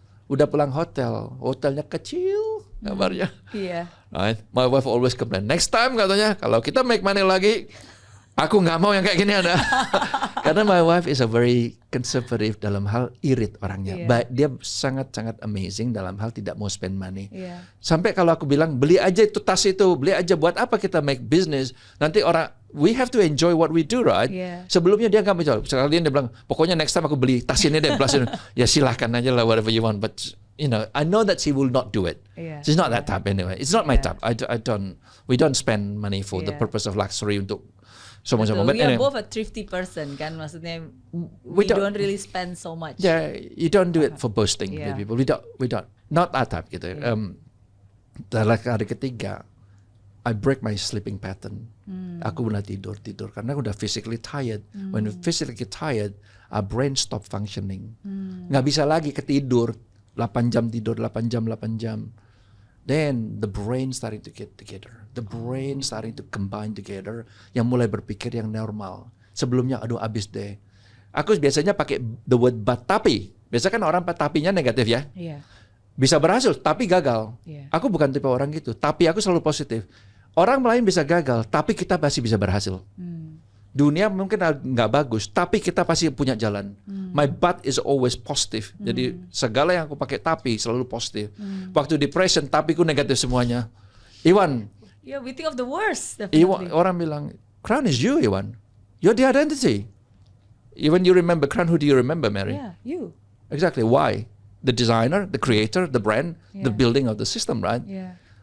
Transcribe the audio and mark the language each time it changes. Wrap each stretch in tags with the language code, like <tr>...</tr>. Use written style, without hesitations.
<id>Udah pulang hotelnya kecil kabarnya. Iya.</id> <en>Right? My wife always complain. Next time</en> <id>katanya kalau kita make money lagi, aku nggak mau yang kayak gini ada.</id> <en>Karena my wife is a very conservative</en> <id>dalam hal irit orangnya. Dia sangat-sangat amazing dalam hal tidak mau spend money. Sampai kalau aku bilang beli aja itu tas itu, beli aja buat apa kita make business? Nanti orang</id> <en>we have to enjoy what we do, right?</en> <id>Sebelumnya dia nggak menjual. Sekalian dia bilang, pokoknya</id> <en>next time</en> <id>aku beli tas ini deh, plus ini. Ya silahkan aja lah</id> <en>whatever you want. But you know, I know that she will not do it. She's not that type anyway. It's not my type. We don't spend money for the purpose of luxury</en> <id>untuk semua-semua.</id> <en>We are both a thrifty person</en> <id>kan, maksudnya</id> <en>we don't really spend so much. Yeah, you don't do it for boasting with people. We don't. Not that type gitu.</en> <id>Dalam hari ketiga,</id> <en>I break my sleeping pattern.</en> <id>Aku mulai tidur karena aku udah physically tired.</id> <en>When you're physically tired, our brain stop functioning.</en> <id>Nggak bisa lagi ketidur 8 jam tidur 8 jam.</id> <en>Then the brain starting to get together. The brain starting to combine together.</en> <id>Yang mulai berpikir yang normal. Sebelumnya aduh abis deh. Aku biasanya pakai</id> <en>the word but</en> <id>tapi. Biasa kan orang tapinya negatif ya. Bisa berhasil tapi gagal. Aku bukan tipe orang gitu. Tapi aku selalu positif. Orang lain bisa gagal tapi kita pasti bisa berhasil. Dunia mungkin nggak bagus, tapi kita pasti punya jalan.</id> <en>My but is always positive.</en> <id>Jadi segala yang aku pakai tapi selalu positif. Waktu depression, tapiku negatif semuanya. Iwan.</id> <en>Yeah, we think of the worst. Definitely.</en> <id>Orang bilang,</id> <en>Crown is you, Iwan. You're the identity. Even you remember Crown, who do you remember, Mary? Yeah, you. Exactly. Why? The designer, the creator, the brand, the building of the system, right? Yeah.</en>